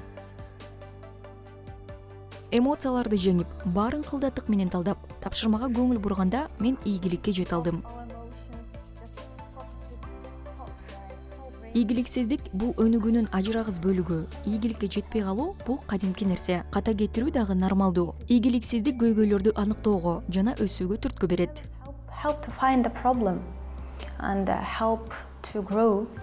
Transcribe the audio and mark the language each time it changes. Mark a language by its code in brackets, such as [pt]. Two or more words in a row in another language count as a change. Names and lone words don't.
[ky] Эмоцияларды жеңип, баарын кылдаттык менен талдап, тапшырмага көңүл бурганда мен ийгиликке жете алдым. Ийгиликсиздик бул өнүгүүнүн ажырагыс бөлүгү. Ийгиликке жетпей калуу бул кадимки нерсе. Ката кетирүү дагы нормалдуу. Ийгиликсиздик көйгөйлөрдү аныктоого жана өсүүгө түрткү берет. [en] Help to find the problem and help to grow.